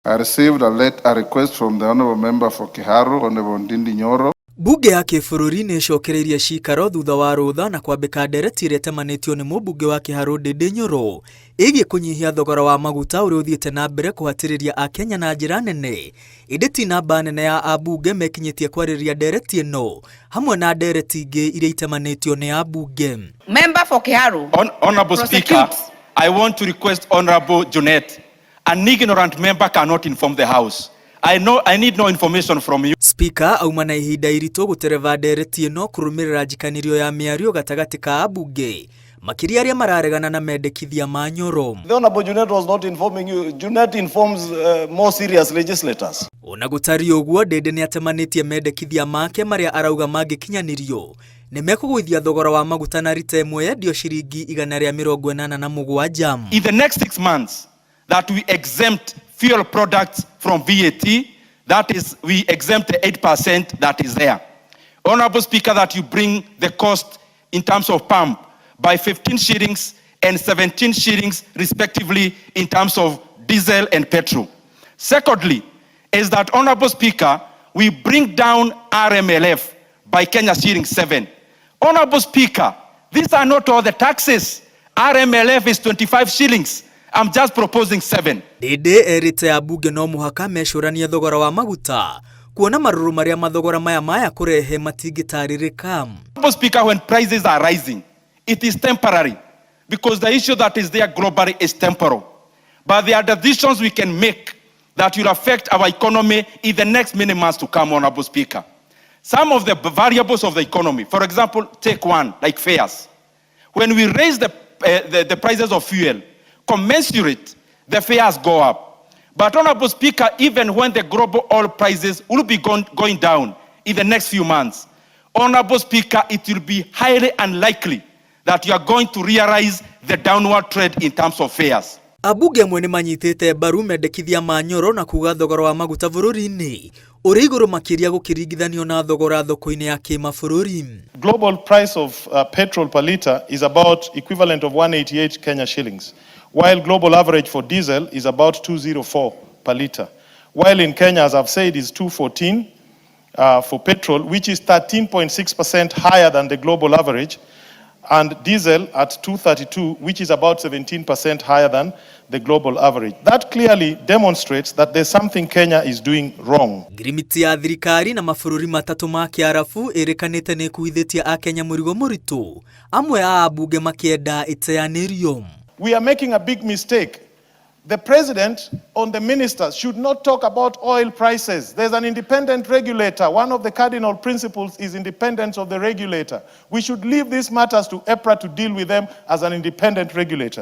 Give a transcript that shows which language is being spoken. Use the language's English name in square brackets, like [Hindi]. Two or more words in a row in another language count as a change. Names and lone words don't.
[English] I received a request from the Honourable Member for Kiharu, Honourable Ndindi Nyoro. [Kikuyu] Bunge ya kĩbũrũri nĩ ĩcokereirie ciikaro thutha wa rũtha na kwambĩka ndereti ĩrĩa ĩtemanĩtio nĩ mũmbunge wa Kiharu Ndindi Nyoro ĩgiĩ kũnyihia thogora wa maguta ũrĩa ũthiĩte na mbere kũhatĩrĩria Akenya na njĩra nene. Ĩndĩ ti namba nene ya ambunge mekinyĩtie kwarĩrĩria ndereti ĩno hamwe na ndereti ingĩ iria itemanĩtio nĩ ambunge. [English] Member for Kiharu. Honourable Speaker, I want to request Honourable Junet. An ignorant member cannot inform the House. I need no information from you. [Kikuyu] Speaker auma na ihinda iritũ gũtereva ndereti ĩno kũrũmĩrĩra njikanĩrio ya mĩario gatagatĩ ka ambunge makĩria arĩa mararegana na mendekithia ma Nyoro. [English] The Honourable Junet was not informing you. Junet informs more serious legislators. [Kikuyu] Ona gũtari ũguo Ndindi nĩ atemanĩtie mendekithia make marĩa arauga mangĩkinyanĩrio nĩ mekũgũithia thogora wa maguta na rita ĩmwe yendio ciringi 187. [English] In the next 6 months that we exempt fuel products from VAT, that is, we exempt the 8% that is there. Honourable Speaker, that you bring the cost in terms of pump by 15 shillings and 17 shillings respectively in terms of diesel and petrol. Secondly, is that, Honourable Speaker, we bring down RMLF by Kenya shilling 7. Honourable Speaker, these are not all the taxes. RMLF is 25 shillings. I'm just proposing 7. [Kikuyu] Ndindi erite ambunge no mũhaka mecũranie thogora wa maguta kuona marũrũ marĩa mathogora maya kũrehe matingĩtarĩrĩka. [English] Honourable Speaker, when prices are rising, it is temporary because the issue that is there globally is temporal. But there are decisions we can make that will affect our economy in the next many months to come, Honourable Speaker. Some of the variables of the economy, for example, take one, like fares. When we raise the prices of fuel, commensurate, the fares go up. But, Honourable Speaker, even when the global oil prices will be going down in the next few months, Honourable Speaker, it will be highly unlikely that you are going to realize the downward trend in terms of fares. [Kikuyu] Ambunge amwe nĩ manyitĩte mbaru mendekithia ma Nyoro na kuga thogora wa maguta bũrũri-inĩ ũrĩ igũrũ makĩria gũkĩringithanio na thogora thoko-inĩ ya kĩmabũrũri. [English] Global price of petrol per litre is about equivalent of 188 Kenya shillings, while global average for diesel is about 204 per litre. While in Kenya, as I've said, is 214 for petrol, which is 13.6% higher than the global average, and diesel at 232, which is about 17% higher than the global average. That clearly demonstrates that there's something Kenya is doing wrong. [Kikuyu] Ngirimiti ya thirikari na mabũrũri matatũ ma Kiarabu ĩrĩkanĩte nĩ ĩkuithĩtie Akenya mũrigo mũritũ, amwe a ambunge makĩenda ĩteanĩrio. [English] We are making a big mistake. The president on the ministers should not talk about oil prices. There's an independent regulator. One of the cardinal principles is independence of the regulator. We should leave these matters to EPRA to deal with them as an independent regulator.